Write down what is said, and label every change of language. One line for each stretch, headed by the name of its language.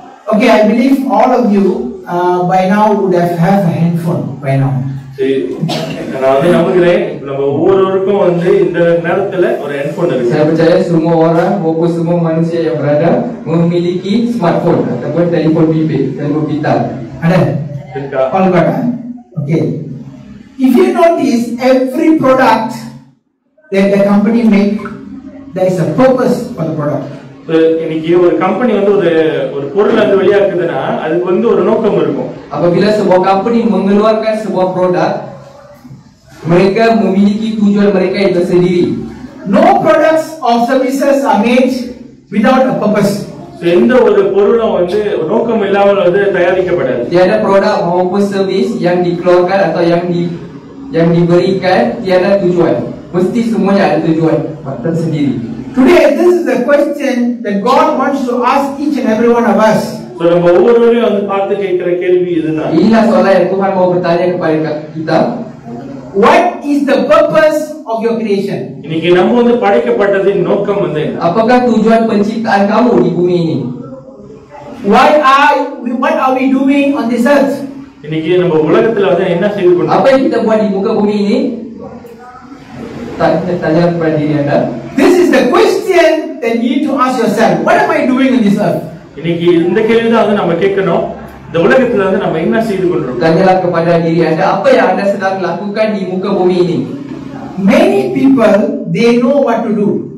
English: Okay, I believe all of you by now would have a handphone by now.
Tamil: நான் வந்து நம்புகிறேன் நம்ம ஒவ்வொருவருக்கும் வந்து இந்த நேரத்துல ஒரு ஹெட்போன் இருக்கு.
Malay: Saya percaya semua orang maupun semua manusia yang berada memiliki smartphone ataupun telefon bimbit, telefon pintar. Ada?
Tamil: இருக்கா?
English: All got? Okay. If you notice, every product that the company make, there is a purpose for the product.
Tamil: இன்னைக்கு ஒரு company வந்து ஒரு பொருள் வந்து வெளியாக்குதுன்னா அதுக்கு வந்து ஒரு நோக்கம் இருக்கும்.
Malay: Apabila sebuah company mengeluarkan sebuah produk, mereka memiliki tujuan mereka yang tersendiri.
English: No products or services are made without a purpose.
Tamil: எந்த ஒரு பொருளும் வந்து நோக்கம் இல்லாமல் வந்து தயாரிக்கப்படாது.
Malay: Tiada produk maupun servis yang dikeluarkan atau yang diberikan tiada tujuan. Mesti semuanya ada tujuan tersendiri.
English: Today, this is the question that God wants to ask each and every one of us.
Tamil: So நம்ம ஒவ்வொருவரையும் வந்து பார்த்து கேட்கிற கேள்வி இதுதான்.
Malay: Inilah soalan yang Tuhan mau bertanya kepada kita.
English: What is the purpose of your creation?
Tamil: இன்னைக்கு நம்ம வந்து படைக்கப்பட்டதின் நோக்கம் வந்து என்ன?
Malay: Apakah tujuan penciptaan kamu di bumi ini?
English: What are we doing on this earth?
Tamil: இன்னைக்கு நம்ம உலகத்துல வந்து என்ன செய்து கொண்டிருக்கோம்?
Malay: Apa yang kita buat di muka bumi ini? Tanya kepada diri anda.
English: This is the question that you need to ask yourself. What am I doing on this earth?
Tamil: இன்னைக்கு இந்த கேள்விதான் வந்து நம்ம கேட்கணும். இந்த உலகத்துல வந்து நம்ம என்ன செய்து கொண்டிருக்கோம்?
Malay: Tanyalah kepada diri anda, apa yang anda sedang lakukan di muka bumi ini?
English: Many people, they know what to do.